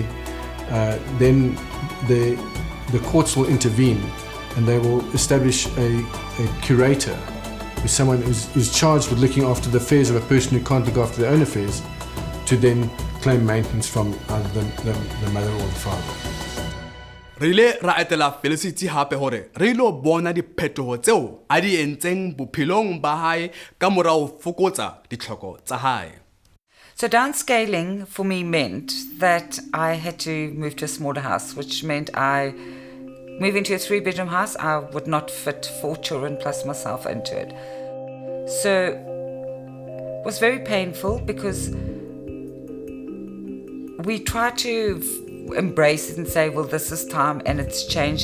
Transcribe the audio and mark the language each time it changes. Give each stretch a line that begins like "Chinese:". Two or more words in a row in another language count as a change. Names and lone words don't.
English: Then the courts will intervene and they will establish a curator, who's someone who's charged with looking after the affairs of a person who can't look after their own affairs, to then claim maintenance from either the mother or the father.
Southern Sotho: Re ile ra etela Felicity hape hore re ilo bona diphetoho tseo a di entseng bophelong ba hae ka mora ho fokotsa ditlhoko tsa hae.
English: So downscaling for me meant that I had to move to a smaller house, which meant moving to a 3-bedroom house, I would not fit 4 children plus myself into it. So it was very painful because we tried to embrace it and say, well, this is time and it's changed.